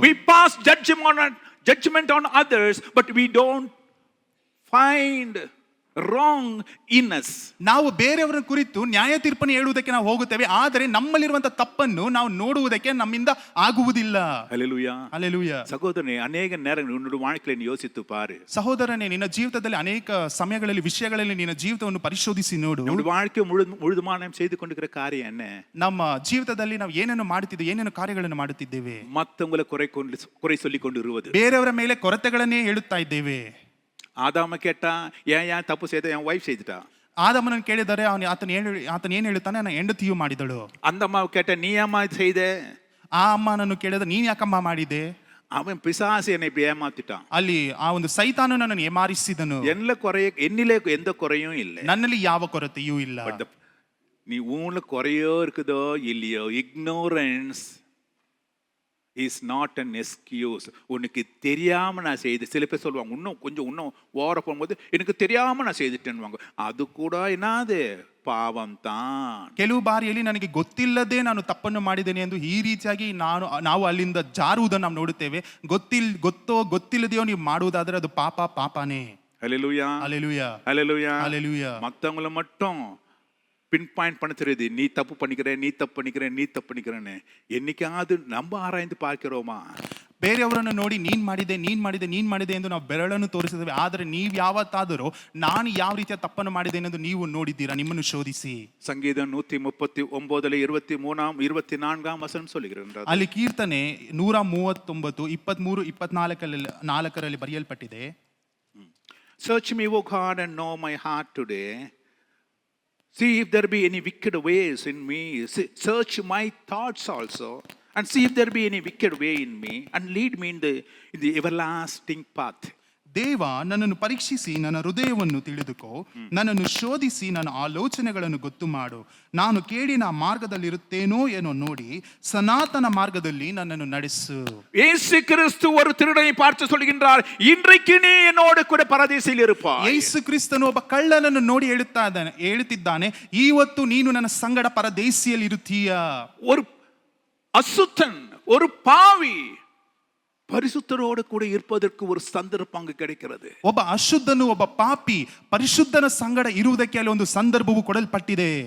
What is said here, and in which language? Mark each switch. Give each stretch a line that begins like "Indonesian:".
English: We pass judgment on others, but we don't find wrong in us.
Kannada: ನಾವು ಬೇರೆಯವರ ಕುರಿತು ನ್ಯಾಯ ತೀರ್ಪನ್ನು ಹೇಳುವುದಕ್ಕೆ ನಾವು ಹೋಗುತ್ತೇವೆ, ಆದರೆ ನಮ್ಮಲ್ಲಿರುವಂತ ತಪ್ಪನ್ನು ನಾವು ನೋಡುವುದಕ್ಕೆ ನಮ್ಮಿಂದ ಆಗುವುದಿಲ್ಲ. ಹಲ್ಲೆಲೂಯಾ. ಹಲ್ಲೆಲೂಯಾ.
Tamil: ಸಹೋದರನೇ, ಅನೇಕ நேரங்கள் உன்னுடைய வாழ்க்கையை யோசித்து பாரு.
Kannada: ಸಹೋದರನೇ, ನಿನ್ನ ಜೀವಿತದಲ್ಲಿ ಅನೇಕ ಸಮಯಗಳಲ್ಲಿ ವಿಷಯಗಳಲ್ಲಿ ನಿನ್ನ ಜೀವಿತವನ್ನು ಪರಿಶೋಧಿಸಿ ನೋಡು.
Tamil: நம்முடைய வாழ்க்கை முழுதுமான செய்து கொண்டிருக்கிற காரியம் என்ன?
Kannada: ನಮ್ಮ ಜೀವಿತದಲ್ಲಿ ನಾವು ಏನೇನು ಮಾಡುತ್ತಿದ್ದೇವೆ, ಏನೇನು ಕಾರ್ಯಗಳನ್ನು ಮಾಡುತ್ತಿದ್ದೇವೆ?
Tamil: ಮತ್ತೊಂಗಳ குறை சொல்லி கொண்டு ಇರುವುದು,
Kannada: ಬೇರೆಯವರ ಮೇಲೆ ಕೊರತೆಗಳನ್ನೇ ಹೇಳುತ್ತಾ ಇದ್ದೇವೆ.
Tamil: ஆதாம கேட்டா ஏன் தப்பு செய்த, என் வைஃப் செய்துட்டா.
Kannada: ಆದಾಮನನ್ನು ಕೇಳಿದರೆ ಆತನ ಏನು ಹೇಳುತ್ತಾನೆ, ನನ್ನ ಹೆಂಡತಿಯು ಮಾಡಿದಳು.
Tamil: அந்த அம்மாவை கேட்ட நீ ஏமா செய்த,
Kannada: ಆ ಅಮ್ಮನನ್ನು ಕೇಳಿದ್ರೆ ನೀನ್ ಯಾಕಮ್ಮ ಮಾಡಿದೆ.
Tamil: அவன் பிசாசு என்னை இப்படி ஏமாத்திட்டான்.
Kannada: ಅಲ್ಲಿ ಆ ಒಂದು ಸೈತಾನು ನನ್ನನ್ನು ಏಮಾರಿಸಿದನು.
Tamil: என்னிலே எந்த குறையும் இல்லை,
Kannada: ನನ್ನಲ್ಲಿ ಯಾವ ಕೊರತೆಯೂ ಇಲ್ಲ.
Tamil: நீ ஊன்ல குறையோ இருக்குதோ இல்லையோ,
English: ignorance is not an excuse.
Tamil: உனக்கு தெரியாம நான் செய்து, சில பேர் சொல்லுவாங்க இன்னும் ஓர போகும்போது எனக்கு தெரியாம நான் செய்துட்டேன்னுவாங்க. அது கூட என்னது ಪಾವಂ ತಾನ್.
Kannada: ಕೆಲವು ಬಾರಿಯಲ್ಲಿ ನನಗೆ ಗೊತ್ತಿಲ್ಲದೆ ನಾನು ತಪ್ಪನ್ನು ಮಾಡಿದ್ದೇನೆ ಎಂದು ಈ ರೀತಿಯಾಗಿ ನಾವು ಅಲ್ಲಿಂದ ಜಾರುವುದನ್ನು ನಾವು ನೋಡುತ್ತೇವೆ. ಗೊತ್ತಿಲ್ಲದೆಯೋ ನೀವು ಮಾಡುವುದಾದ್ರೆ ಅದು ಪಾಪನೇ.
Tamil: ஹல்லேலூயா. ஹல்லேலூயா. ஹல்லேலூயா. ஹல்லேலூயா. மத்தவங்கள மட்டும் பின் பாயிண்ட் பண்ண தெரியுது. நீ தப்பு பண்ணிக்கிற, நீ தப்பு பண்ணிக்கிற, நீ தப்பு பண்ணிக்கிறேன்னு. என்னைக்காவது நம்ம ஆராய்ந்து பார்க்கிறோமா?
Kannada: ಬೇರೆಯವರನ್ನು ನೋಡಿ ನೀನ್ ಮಾಡಿದೆ ಎಂದು ನಾವು ಬೆರಳನ್ನು ತೋರಿಸಿದ್ದೇವೆ, ಆದರೆ ನೀವು ಯಾವತ್ತಾದರೂ ನಾನು ಯಾವ ರೀತಿಯ ತಪ್ಪನ್ನು ಮಾಡಿದ್ದೇನೆಂದು ನೀವು ನೋಡಿದ್ದೀರಾ? ನಿಮ್ಮನ್ನು ಶೋಧಿಸಿ.
Tamil: சங்கீதம் 139:23 24 வசனம் சொல்லுகிறது.
Kannada: ಅಲ್ಲಿ ಕೀರ್ತನೆ 139 23 24ರಲ್ಲಿ ಬರೆಯಲ್ಪಟ್ಟಿದೆ.
English: Search me, O God, and know my heart today. See if there be any wicked ways in me. Search my thoughts also, and see if there be any wicked way in me, and lead me in the everlasting path.
Kannada: ದೇವ, ನನ್ನನ್ನು ಪರೀಕ್ಷಿಸಿ ನನ್ನ ಹೃದಯವನ್ನು ತಿಳಿದುಕೋ, ನನ್ನನ್ನು ಶೋಧಿಸಿ ನನ್ನ ಆಲೋಚನೆಗಳನ್ನು ಗೊತ್ತು ಮಾಡು. ನಾನು ಕೇಡಿನ ಮಾರ್ಗದಲ್ಲಿರುತ್ತೇನೋ ಏನೋ ನೋಡಿ ಸನಾತನ ಮಾರ್ಗದಲ್ಲಿ ನನ್ನನ್ನು ನಡೆಸು.
Tamil: இயேசு கிறிஸ்து ஒரு திருடனை பார்த்து சொல்கின்றார், இன்றைக்கு நீ என்னோடு கூட பரதீசில் இருப்பாய்.
Kannada: ಯೇಸು ಕ್ರಿಸ್ತನು ಒಬ್ಬ ಕಳ್ಳನನ್ನು ನೋಡಿ ಹೇಳುತ್ತಿದ್ದಾನೆ, ಇವತ್ತು ನೀನು ನನ್ನ ಸಂಗಡ ಪರದೇಶಿಯಲ್ಲಿ ಇರುತ್ತೀಯ.
Tamil: ஒரு அசுத்தன், ஒரு பாவி பரிசுத்தரோடு கூட இருப்பதற்கு ஒரு சந்தர்ப்பம் அங்கு கிடைக்கிறது.
Kannada: ಒಬ್ಬ ಅಶುದ್ಧನು, ಒಬ್ಬ ಪಾಪಿ ಪರಿಶುದ್ಧನ ಸಂಗಡ ಇರುವುದಕ್ಕೆ ಅಲ್ಲಿ ಒಂದು ಸಂದರ್ಭವು ಕೊಡಲ್ಪಟ್ಟಿದೆ.